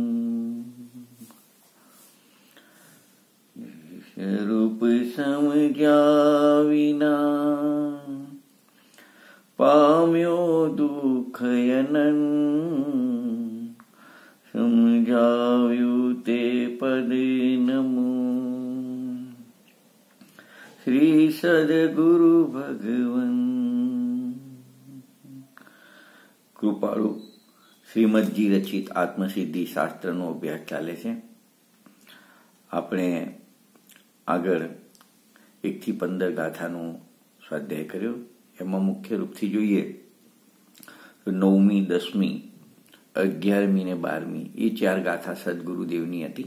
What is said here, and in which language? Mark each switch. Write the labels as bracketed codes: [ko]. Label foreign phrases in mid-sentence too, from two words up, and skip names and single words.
[gu] રૂપ સમજ્યા વિના પામ્યો દુઃખ અનંત, સમજાવ્યું તે પદ નમું। श्री सद्गुरु भगवन કૃપાળુ શ્રીમદજી રચિત આત્મસિદ્ધિ શાસ્ત્રનો અભ્યાસ ચાલે છે। આપણે આગળ 1 થી 15 ગાથાનો સ્વાધ્યાય કર્યો। એમાં મુખ્ય રૂપથી જોઈએ તો 9મી, 10મી, 11મી ને 12મી એ 4 ગાથા સદગુરુદેવની હતી।